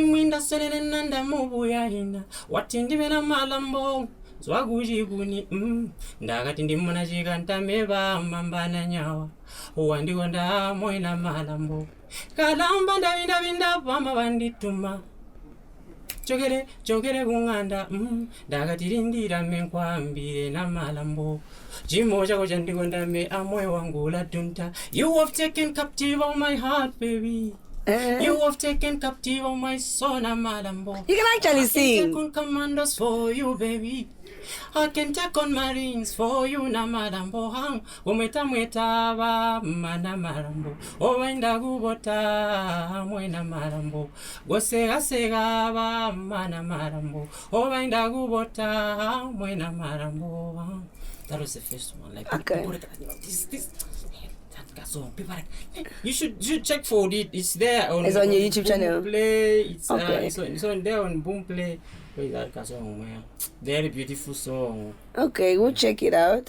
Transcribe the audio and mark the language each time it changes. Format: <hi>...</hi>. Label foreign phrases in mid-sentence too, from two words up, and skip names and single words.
<ny>mwinda solele nanda mubuya ina watindimela malambo zwagujiguni ndakati ndimuna chikantambeba mambana nyawa wandikonda moina malambo kalamba ndavindavinda pamba vandituma chokere kung'anda ndakati lindira menkwambire na malambo chimo chako chandikonda me amoyo wangu latunta.</ny> <en>You have taken captive all my heart, baby. You have taken captive of my son, Amalambo. You can actually I sing. can take on commandos for you, baby. I can take on marines for you,</en> <ny>Namalambo. Hang, Umeta Mwetava, Manamalambo. Owenda Gubota, Mwena Malambo. Gosega Segava, Manamalambo. Owenda Gubota, Mwena Malambo.</ny> <en>That was the first one. Like, Okay. This. Song. People are like, you should check for it. It's there on. It's on your YouTube Boom channel. Play. It's Okay. It's on there on Boom Play. That song, man. Very beautiful song. Okay, we'll check it out.</en>